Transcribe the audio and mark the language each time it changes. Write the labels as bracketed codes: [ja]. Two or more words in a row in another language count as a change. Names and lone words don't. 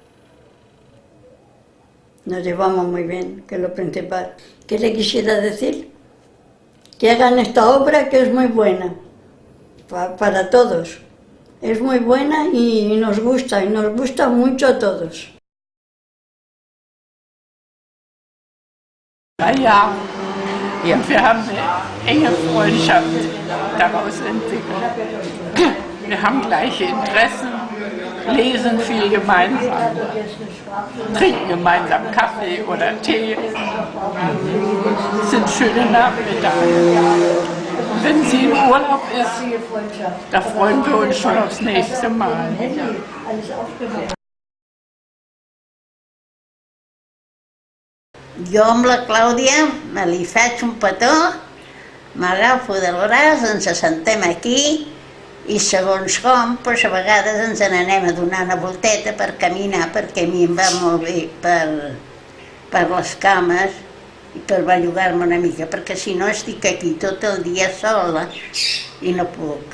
[es] Nos llevamos muy bien, que es lo principal. ¿Qué le quisiera decir? Que hagan esta obra que es muy buena, para todos. Es muy buena y nos gusta mucho a todos. [de] Ja, wir haben eine enge Freundschaft daraus entwickelt. Wir haben gleiche Interessen, lesen viel gemeinsam, trinken gemeinsam Kaffee oder Tee. Es sind schöne Nachmittage. Und wenn sie im Urlaub ist, da freuen wir uns schon aufs nächste Mal. [ca] Jo amb la Clàudia me li faig un petó, m'agafo del braç, ens assentem aquí i segons com, doncs a vegades ens n'anem a donar una volteta per caminar, perquè a mi em va molt bé per les cames i per bellugar-me una mica, perquè si no estic aquí tot el dia sola i no puc.